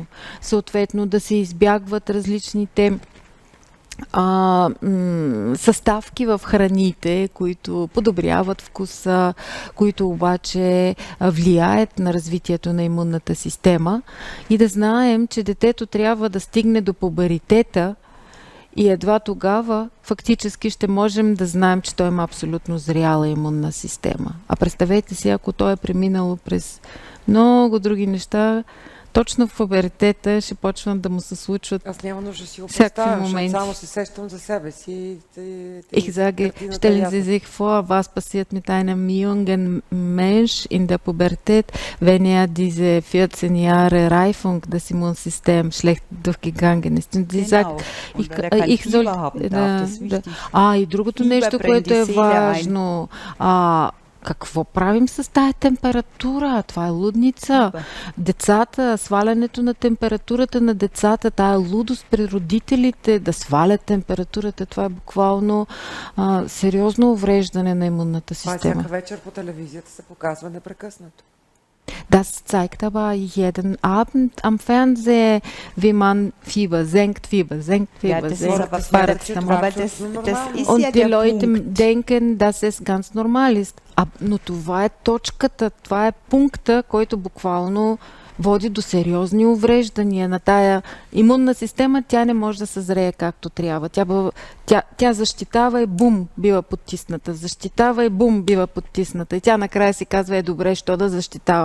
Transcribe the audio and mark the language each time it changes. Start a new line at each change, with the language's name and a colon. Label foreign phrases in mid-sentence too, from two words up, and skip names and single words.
Bulgarian: Съответно да се избягват различните съставки в храните, които подобряват вкуса, които обаче влияят на развитието на имунната система, и да знаем, че детето трябва да стигне до пуберитета и едва тогава фактически ще можем да знаем, че той има абсолютно зряла имунна система. А представете си, ако той е преминало през много други неща, точно в пубертета ще почнат да му се случват. Аз няма нужда да си го представям, защото само се сещам за себе си.
German: Ich sage, stellen Sie sich vor, was passiert mit einem jungen Mensch in der Pubertät, wenn diese 14 Jahre Reifung des Immunsystems schlecht durchgegangen ist. Und sie sagt, ich soll...
Bulgarian: и другото нещо, което е важно, какво правим с тая температура? Това е лудница. Децата, свалянето на температурата на децата, тая лудост при родителите да свалят температурата, това е буквално сериозно увреждане на имунната система. Това всяка вечер по телевизията се показва непрекъснато.
German: Das zeigt aber jeden Abend am Fernsehen, wie man Fieber senkt. Und die Leute denken, dass es ganz normal ist.
Bulgarian: Но това е точката, това е пункта, който буквално води до сериозни увреждания на тая имунна система. Тя не може да съзрее както трябва. Тя защитава и бум, бива потисната. Защитава и бум, бива потисната. И тя накрая си казва, добре, що да защитавам?